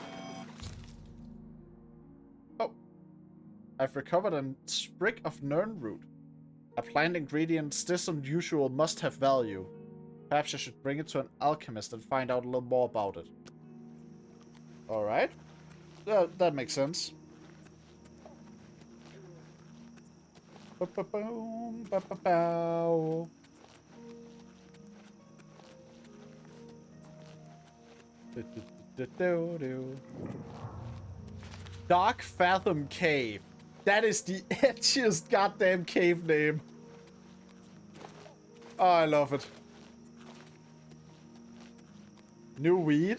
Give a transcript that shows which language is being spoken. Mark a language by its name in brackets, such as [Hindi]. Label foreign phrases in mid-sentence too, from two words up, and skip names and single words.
[English] Oh. I've recovered a sprig of Nirnroot. A plant ingredient this unusual must have value. Perhaps I should bring it to an alchemist and find out a little more about it. Alright. That makes sense. Ba-ba-boom, ba-ba-bow. Dark Fathom Cave. That is the edgiest goddamn cave name. Oh, I love it. New weed.